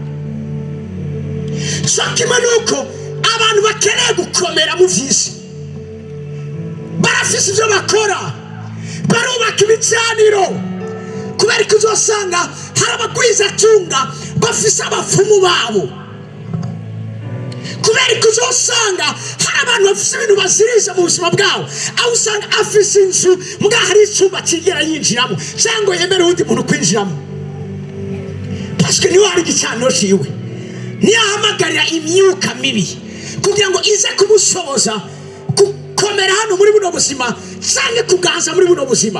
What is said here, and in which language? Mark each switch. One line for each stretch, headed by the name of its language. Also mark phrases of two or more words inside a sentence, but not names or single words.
Rundi: Shakima nuko abantu bakeneye gukomera mu vy'isi barafise ivyo bakora, barubaka ibicaniro, kubera ko uzosanga hari abagwizatunga bafise abapfumu babo, kubera ko uzosanga hari abantu bafise ibintu baziriza mu buzima bwabo, aho usanga afise inzu mbwa hari icyumba kigera yinjiramo cyangwa yemera undi muntu kwinjiramo, paske niwe hari igicaniro ciwe. Niyahamagarira imyuka mibi kugira ngo ize kumushoboza gukomera hano muri buno buzima cyangwa kuganza muri buno buzima.